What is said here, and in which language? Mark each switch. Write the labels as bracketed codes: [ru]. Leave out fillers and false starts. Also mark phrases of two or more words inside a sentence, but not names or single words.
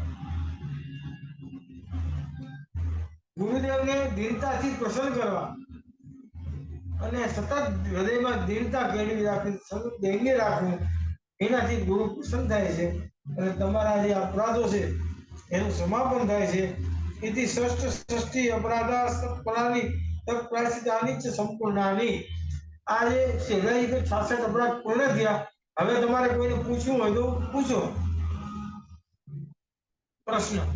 [gu] ગુરુદેવને દીનતાથી પ્રસન્ન કરવા અને સતત હૃદયમાં દીનતા કેળવી રાખવી, સતત દૈન્ય રાખવું, એનાથી ગુરુ પ્રસન્ન થાય છે અને તમારા જે અપરાધો છે એનું સમાપન થાય છે. [sa] इति षष्ठ षष्ठी अपराधा सत्फलानि तत्प्रायश्चितानि च संपूर्णानि. [gu] આ જે છેલ્લા 66 અપરાધ પૂર્ણ થયા. હવે તમારે કોઈને પૂછવું હોય તો પૂછો પ્રશ્ન.